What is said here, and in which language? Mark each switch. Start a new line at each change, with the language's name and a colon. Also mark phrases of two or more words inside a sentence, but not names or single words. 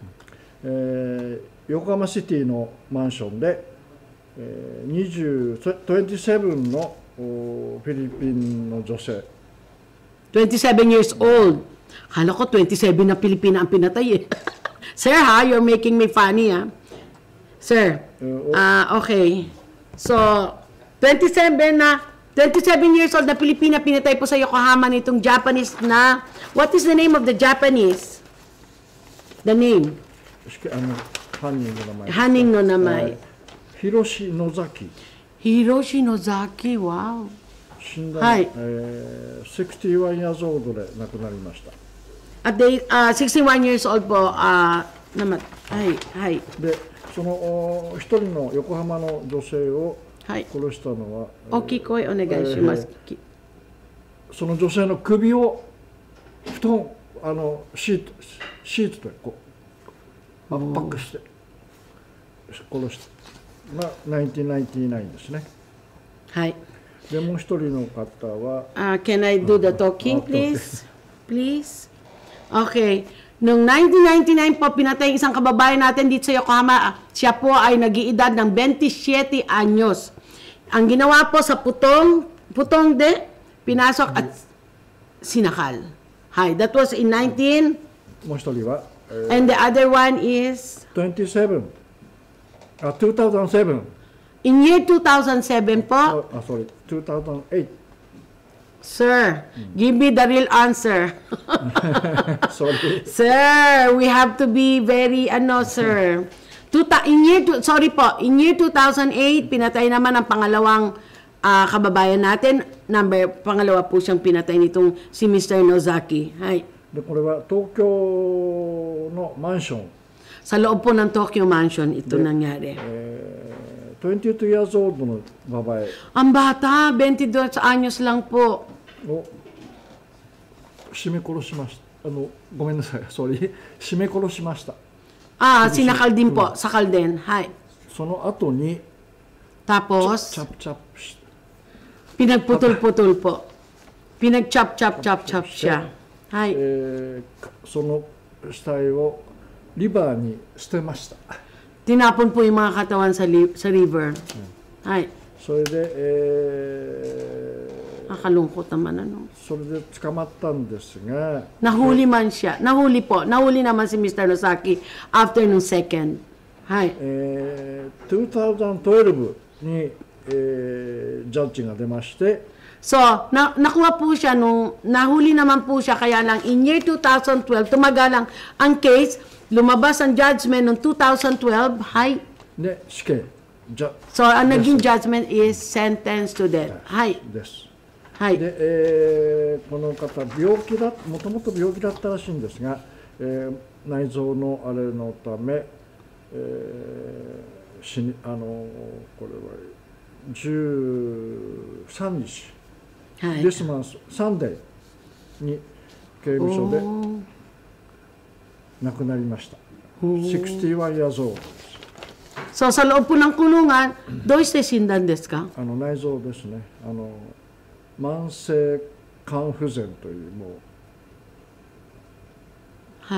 Japanese: 横浜シティのマンションで、27のフィリピンの女性
English: 27 years old.
Filipino: Kala ko 27 na Pilipina ang pinatay eh.
English: Sir ha, you're making me funny ha. Sir, okay.
Filipino: So,
English: 27 years old
Filipino: na Pilipina pinatay po sa Yokohama nitong Japanese na,
English: what is the name of the Japanese? The name?
Japanese: 犯人の名前犯人の名前. 広志野崎
English: Hiroshi Nozaki, wow.
Japanese: 死んだ、はい
English: 61 years old
Japanese: で亡くなりました。
Filipino: At they,
English: 61 years old
Filipino: po, naman.
Japanese: Hi. でその一人の横浜の女性をはい殺したのは、お聞こえお願いします。その女性の首を布団シートでこう圧迫して殺したが1999ですね。はい。でもう一人の方は
English: Can I do the talking, please? Please? Okay.
Filipino: Noong 1999 po, pinatay isang kababayan natin dito sa Yokohama. Siya po ay nag-iedad ng 27 anyos. Ang ginawa po sa putong pinasok at sinakal.
English: Hi, that was in 19...
Japanese: もう一人は、
English: And the other one is... 2007 In year 2007 po. sorry 2008 Sir, give me the real answer. sorry Sir, we have to be very, sir. In year 2008,
Filipino: pinatay naman ang pangalawang kababayan natin. Pangalawa po siyang pinatay nitong si Mr. Nozaki.
Japanese: Hi. でこれは東京のマンション
Filipino: Sa loob po ng Tokyo Mansion, ito nangyari.
English: 22 years old
Japanese: のババエ
Filipino: Ang bata, 22 anyos lang po.
Japanese: を絞め殺しました。ごめんなさい、sorry 絞め殺しました。
Filipino: Sinakal din po, sakal din.
Japanese: Hi. その後に
Filipino: Tapos,
Japanese: チャプチャプして
Filipino: pinagputol-putol po. Pinag-chop-chop-chop-chop siya.
Japanese: Hi. その死体をリバーに捨てました。
Filipino: Tinapon po yung mga katawan sa river.
Japanese: Hi. それで、
Filipino: Nakalungkot naman
Japanese: それで捕まったんですが、
Filipino: Nahuli man siya. Nahuli po. Nahuli naman si Mr. Nozaki after nung second.
Japanese: Hi. 2012に、ジャッジが出まして、
Filipino: So, nakuha po siya nung, nahuli naman po siya, kaya lang
English: in year 2012,
Filipino: tumagalang ang case, lumabas ang judgment noong 2012,
Japanese: hi. で死刑
English: So,
Filipino: ang naging
English: judgment is sentence to death.
Japanese: はい。です。はい。で、この方、もともと病気だったらしいんですが、内臓のあれのため、これは13 日、
English: This month Sunday
Japanese: に刑務所で亡くなりました。
English: 61 years old。
Filipino: So, sa loob po ng kulungan, doon siya
Japanese: 死んだですか? 内臓ですね。慢性肝不全というもう、